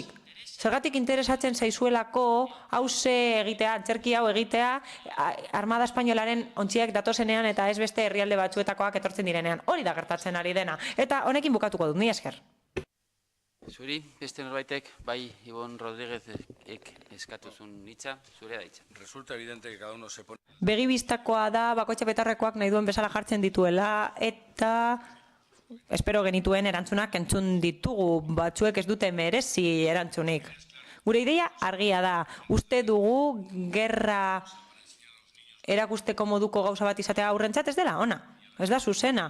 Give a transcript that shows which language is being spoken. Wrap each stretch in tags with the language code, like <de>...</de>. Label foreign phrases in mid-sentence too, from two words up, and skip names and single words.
<eu>Zergatik interesatzen zaizuelako hauze egitea, antzerki hau egitea, Armada Espainolaren ontziak datozenean eta ez beste herrialde batzuetakoak etortzen direnean. Hori da gertatzen ari dena. Eta honekin bukatuko dut, ni esker. Zuri, beste norbaitek, bai, Ibon Rodríguezek eskatuzun hitza, zure da hitza.</eu> <es>Resulta evidente que cada uno se pone...</es> <eu>Begibistakoa da, bakoitza petarrekoak nahi duen bezala jartzen dituela, eta espero genituen erantzunak entzun ditugu, batzuek ez dute merezi erantzunik. Gure ideia argia da, uste dugu gerra erakusteko moduko gauza bat izatea aurrentzat ez dela, ona, ez da zuzena.</eu>